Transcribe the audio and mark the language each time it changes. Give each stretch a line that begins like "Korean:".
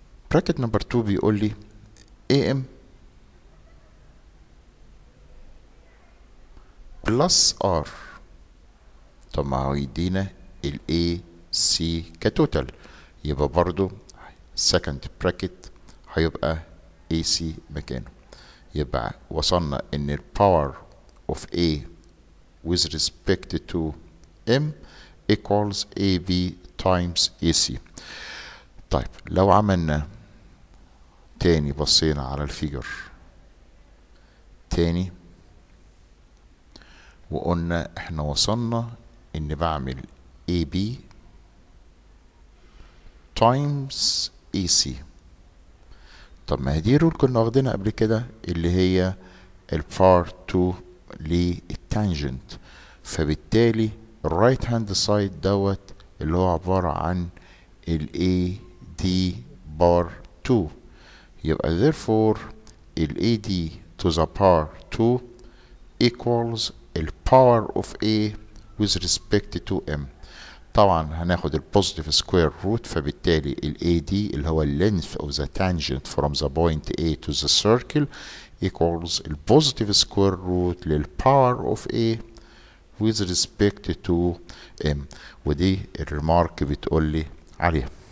English: bracket number 2
Arabic: بيقول لي
English: AM plus R.
Arabic: طب ما هو يدينا ال AC كتوتال، يبقى برضو
English: second bracket
Arabic: هيبقى AC مكانه. يبقى وصلنا ان ال
English: power of A with respect to M equals AB times AC.
Arabic: طيب لو عملنا تاني، بصينا على الفيجر تاني وقلنا احنا وصلنا ان بعمل
English: AB times AC.
Arabic: طب ما هي دي رول كنا واخدينها قبل كده اللي هي البار 2 للتانجنت، فبالتالي الرايت هاند سايد دوت اللي هو عبارة عن ال AD بار 2، يبقى therefore ال AD
English: to the power 2 equals ال power of A with respect to M.
Arabic: طبعا هناخد
English: البوزيتيف square root, فبالتالي ال AD اللي هو length of the tangent from the point A to the circle equals البوزيتيف سكوير روت لل power of A with respect to M،
Arabic: ودي الريمارك بتقولي عليها.